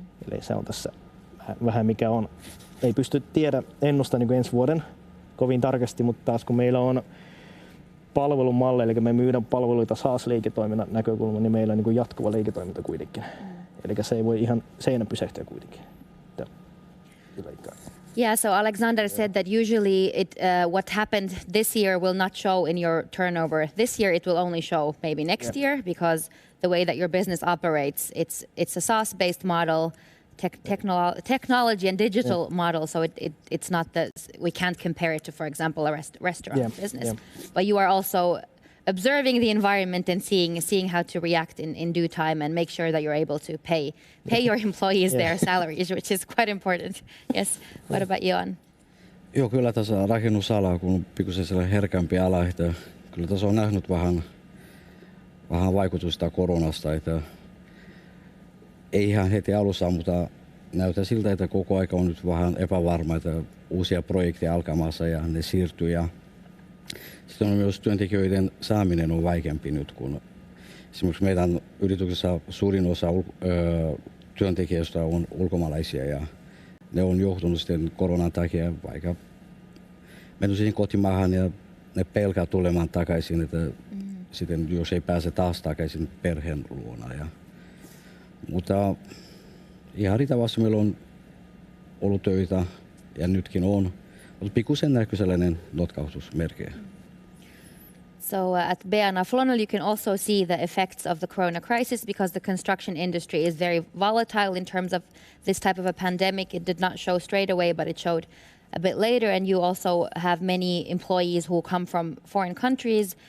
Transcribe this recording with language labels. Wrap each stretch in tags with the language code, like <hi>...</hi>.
<fi>Eli se on tässä vähän mikä on. Ei pysty ennustaa niin kuin ensi vuoden kovin tarkasti, mutta taas kun meillä on palvelumalli, eli me myydään palveluita SaaS-liiketoiminnan näkökulma, niin meillä on niin kuin jatkuva liiketoiminta kuitenkin. Eli se ei voi ihan seinän pysähtyä kuitenkin.</fi> <en>Yeah, so Alexander said that usually what happened this year will not show in your turnover. This year it will only show maybe next year, because the way that your business operates, it's a SaaS-based model, technology and digital model. So it's not we can't compare it to, for example, a restaurant business. Yeah. But you are also observing the environment and seeing how to react in due time and make sure that you're able to pay your employees their salaries, which is quite important. Yes. What about Ioan?</en> <fi>Joo, kyllä tässä rakennusala, kun on pikkusen sellainen herkämpi ala, että kyllä tässä on nähnyt vähän vaikutusta koronasta, että ei ihan heti alussa, mutta näyttää siltä, että koko aika on nyt vähän epävarma, että uusia projekteja alkamassa ja ne siirtyy ja Sitten on myös työntekijöiden saaminen on vaikeampi nyt, kun esimerkiksi meidän yrityksessä suurin osa työntekijöistä on ulkomaalaisia ja ne on joutunut sitten koronan takia vaikka mennyt siihen kotimaahan ja ne pelkää tulemaan takaisin, että sitten jos ei pääse taas takaisin perheen luona. Mutta ihan riittävästi meillä on ollut töitä ja nytkin on, mutta pikkusen näkyy sellainen notkautusmerkkejä.</fi> <en>So at Beana Flogny, you can also see the effects of the corona crisis because the construction industry is very volatile in terms of this type of a pandemic. It did not show straight away, but it showed a bit later. And you also have many employees who come from foreign countries.</en>